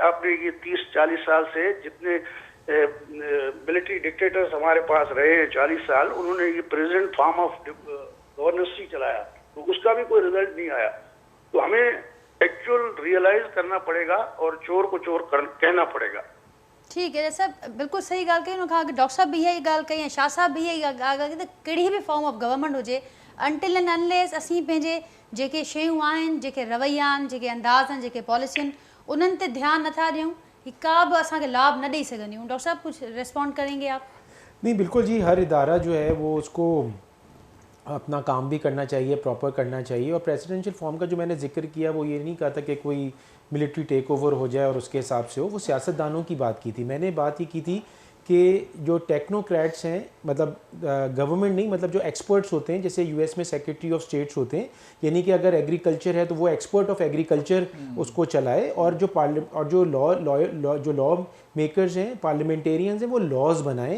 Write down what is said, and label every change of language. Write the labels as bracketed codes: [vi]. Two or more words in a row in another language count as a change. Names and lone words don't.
[ur] آپ نے یہ 30-40 سال سے جتنے [en] military dictators [ur] ہمارے پاس رہے ہیں 40 سال، انہوں نے یہ [en] present form of governance [ur] ہی چلایا، تو اس کا بھی کوئی رزلٹ نہیں آیا. تو ہمیں [en] actual realize [ur] کرنا پڑے گا اور چور کو چور کہنا پڑے گا. ٹھیک ہے سر، بالکل صحیح گال کہی. انہوں نے کہا کہ ڈاکٹر صاحب بھی یہی گال کہی [sd] ऐं शाह साहब भी यही ॻाल्हि कई त कहिड़ी बि [en] form of government [sd] हुजे, [en] until and unless [sd] असीं पंहिंजे जेके शयूं आहिनि, जेके रवैया आहिनि, जेके अंदाज़ आहिनि, जेके पॉलिसी आहिनि, उन्हनि ते ध्यानु नथा ॾियूं, ही का बि असांखे लाभ न ॾेई सघंदियूं। [ur] ڈاکٹر صاحب کچھ ریسپانڈ کریں گے آپ? نہیں، بالکل جی، ہر ادارہ جو ہے وہ اس کو اپنا کام بھی کرنا چاہیے، پراپر کرنا چاہیے, प्रॉपर करना चाहिए। और [en] presidential form [ur] کا جو میں نے ذکر کیا وہ یہ نہیں کہا تھا کہ کوئی [en] military take over [ur] ہو جائے اور اس کے حساب سے ہو، وہ سیاستدانوں کی بات کی تھی. میں نے بات یہ کی تھی کہ جو ٹیکنوکریٹس ہیں، مطلب گورنمنٹ نہیں، مطلب جو ایکسپرٹس ہوتے ہیں، جیسے یو ایس میں [en] Secretary of States [ur] ہوتے ہیں، یعنی کہ اگر ایگریکلچر ہے تو وہ [en] expert of agriculture [ur] اس کو چلائے، اور جو [en] law makers [ur] ہیں، پارلیمنٹیرینز ہیں، وہ لاز بنائیں.